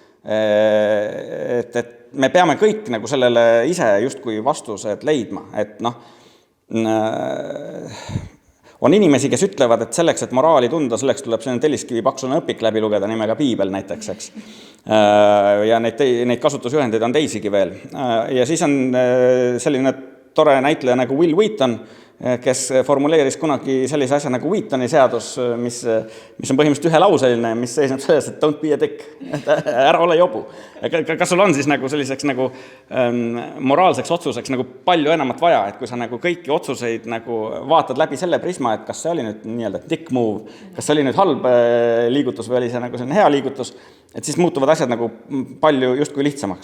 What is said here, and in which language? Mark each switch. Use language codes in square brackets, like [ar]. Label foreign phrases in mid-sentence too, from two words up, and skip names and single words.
[et] et me peame kõik nagu sellele ise justkui vastused leidma, et on inimesi, kes ütlevad, et selleks, et moraali tunda, selleks tuleb selline telliskivi paksune õpik läbi lugeda nimega Piibel näiteks, eks. Ja neid kasutusjuhendeid on teisigi veel. Ja siis on selline tore näitleja nagu Will Wheaton, kes formuleeris kunagi sellise asja nagu Wheatoni seadus, mis on põhimõtteliselt ühelauseline, mis seisneb selles, et [en] don't be a dick, [et] ära ole jobu. Kas sul on siis nagu selliseks nagu moraalseks otsuseks nagu palju enamat vaja, et kui sa nagu kõiki otsuseid nagu vaatad läbi selle prisma, et kas see oli nüüd nii-öelda [en] dick move, [et] kas see oli nüüd halb liigutus või oli see nagu selline hea liigutus, et siis muutuvad asjad nagu palju justkui lihtsamaks.